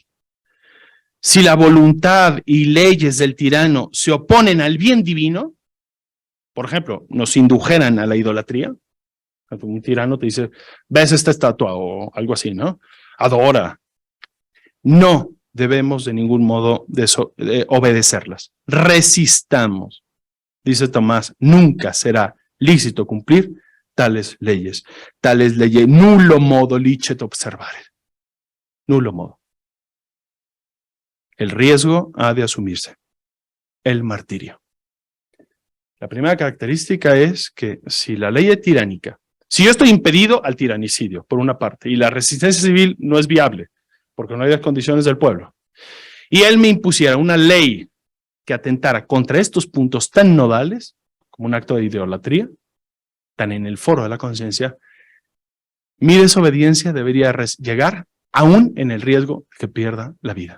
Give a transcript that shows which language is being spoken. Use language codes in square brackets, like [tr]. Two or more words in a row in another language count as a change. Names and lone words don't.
[es] Si la voluntad y leyes del tirano se oponen al bien divino, por ejemplo, nos indujeran a la idolatría, un tirano te dice, ves esta estatua o algo así, ¿no? Adora. No debemos de ningún modo obedecerlas. Resistamos. Dice Tomás, nunca será lícito cumplir tales leyes. [la] Nullo modo licet observare. Nullo modo. [es] El riesgo ha de asumirse. El martirio. La primera característica es que si la ley es tiránica, si yo estoy impedido al tiranicidio, por una parte, y la resistencia civil no es viable, porque no hay las condiciones del pueblo, y él me impusiera una ley que atentara contra estos puntos tan nodales, como un acto de idolatría, tan en el foro de la conciencia, mi desobediencia debería llegar aún en el riesgo de que pierda la vida.